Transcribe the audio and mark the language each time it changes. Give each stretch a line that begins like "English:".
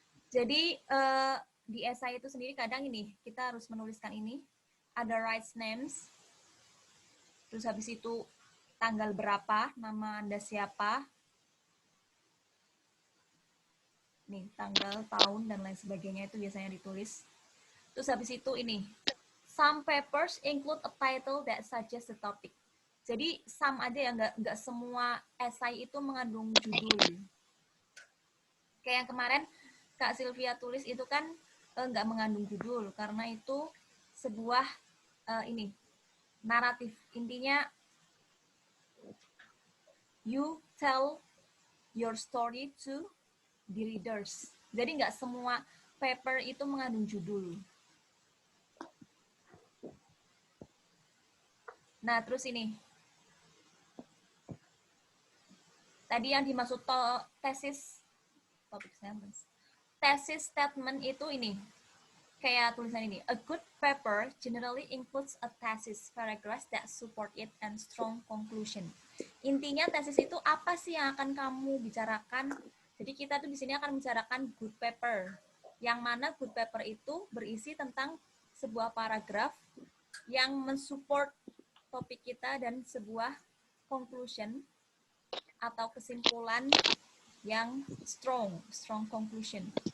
Indonesian: Jadi di esai itu sendiri kadang ini kita harus menuliskan ini, ada rights names, terus habis itu tanggal berapa, nama Anda siapa, nih tanggal, tahun, dan lain sebagainya itu biasanya ditulis. Terus habis itu ini,
English: some papers include a title that suggests the topic.
Indonesian: Jadi some aja ya, nggak semua esai itu mengandung judul. Kayak yang kemarin Kak Sylvia tulis itu kan nggak mengandung judul, karena itu sebuah ini naratif.
English: Intinya you tell your story to the readers.
Indonesian: Jadi nggak semua paper itu mengandung judul. Nah, terus ini. Tadi yang dimaksud tesis topik sentence. Tesis statement itu ini. Kayak tulisan ini.
English: A good paper generally includes a thesis, paragraphs that support it, and strong conclusion.
Indonesian: Intinya tesis itu apa sih yang akan kamu bicarakan? Jadi kita tuh di sini akan membicarakan good paper. Yang mana good paper itu berisi tentang sebuah paragraf yang mensupport topik kita dan sebuah conclusion atau kesimpulan yang strong conclusion.